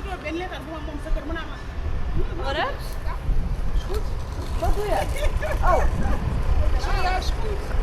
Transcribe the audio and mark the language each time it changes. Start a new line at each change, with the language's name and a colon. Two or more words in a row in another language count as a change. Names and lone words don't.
Wolof: benn leetar bu ma moom sa kër mu naa ma.
Dutch: Wat? Is goed. Wat doe je? Oh. Ja, is goed.